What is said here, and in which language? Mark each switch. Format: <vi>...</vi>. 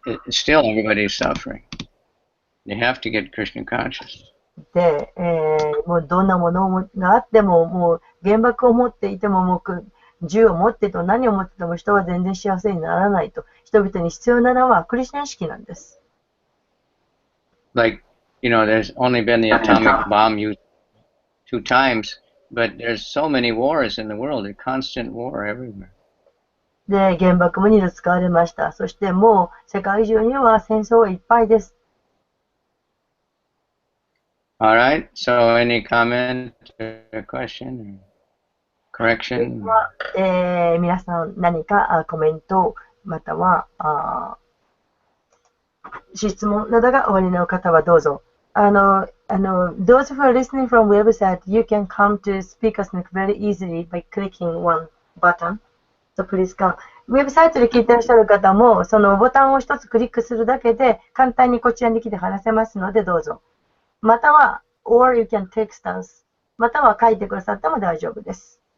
<en>Still, everybody's suffering. They have to get Krishna conscious.</en> <ja>で、もうどんなものがあっても、もう原爆を持っていても、もう銃を持っていても何を持っていても人は全然幸せにならないと。人々に必要なのはクリシュナ意識なんです。</ja> <en>Like, there's only been the atomic bomb used 2 times, but there's so many wars in the world, a constant war everywhere.</en> <ja>で、原爆も2度使われました。そしてもう世界中には戦争がいっぱいです。</ja> <en>All right. So, any comment or question or correction?</en> <ja>皆さん何かコメントまたは質問などがおありの方はどうぞ。</ja> <en>Those who are listening from website, you can come to SpeakerSneak very easily by clicking one button. So please come.</en> <ja>ウェブサイトで聞いていらっしゃる方も、そのボタンを一つクリックするだけで簡単にこちらに来て話せますのでどうぞ。または、</ja> <en>or you can text us.</en> <ja>または書いてくださっても大丈夫です。</ja>